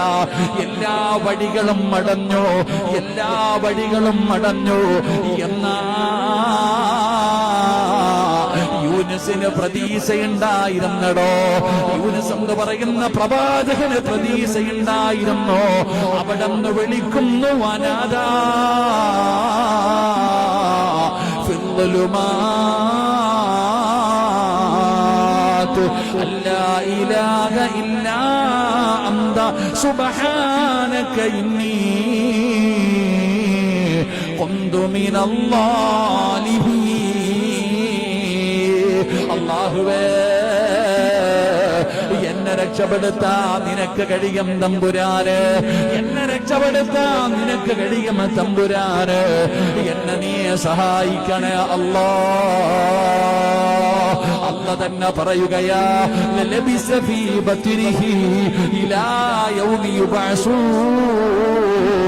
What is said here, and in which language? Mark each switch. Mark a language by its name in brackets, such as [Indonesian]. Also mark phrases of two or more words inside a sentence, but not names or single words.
[Malayalam] എല്ലാ വഴികളും അടഞ്ഞു, എല്ലാ വഴികളും അടഞ്ഞു. എന്നാ യൂനുസിന് പ്രതീക്ഷയുണ്ടായിരുന്നടോ. യൂനുസ് എന്ന് പറയുന്ന പ്രവാചകന് പ്രതീക്ഷയുണ്ടായിരുന്നു. അവിടെ നിന്ന് വിളിക്കുന്നു [Arabic] فنادى لا إله إلا أنت سبحانك إني كنت من الظالمين. [Malayalam] അല്ലാഹുവേ, എന്നെ രക്ഷപ്പെടുത്താൻ നിനക്ക് കഴിയും തമ്പുരാന്, എന്നെ രക്ഷപ്പെടുത്താൻ നിനക്ക് കഴിയും തമ്പുരാന്, എന്നെ നീ സഹായിക്കണേ അല്ലാ. അല്ലാഹ് തന്നെ പറയുകയാ, [Arabic] لبث في بطنه إلى يوم يبعثون.